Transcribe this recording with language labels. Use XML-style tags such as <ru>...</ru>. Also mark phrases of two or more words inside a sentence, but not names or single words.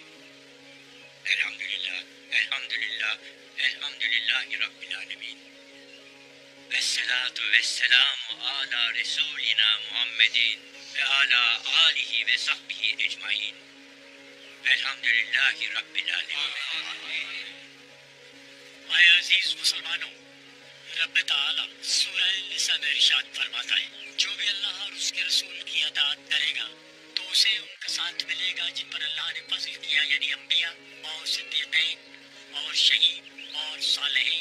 <ar>الحمد لله، الحمد لله، الحمد لله رب العالمين. والصلاة والسلام على رسولنا محمد وعلى آله وصحبه أجمعين. والحمد لله رب العالمين.</ar> <ur>اے عزیز مسلمانو، رب تعالیٰ سورہ نساء میں ارشاد فرماتا ہے، جو بھی اللہ اور اس کے رسول کی اطاعت کرے گا تو اسے ان کا ساتھ ملے گا جن پر اللہ نے فضل کیا، یعنی انبیاء اور صدیقین اور شہید اور صالحین.</ur>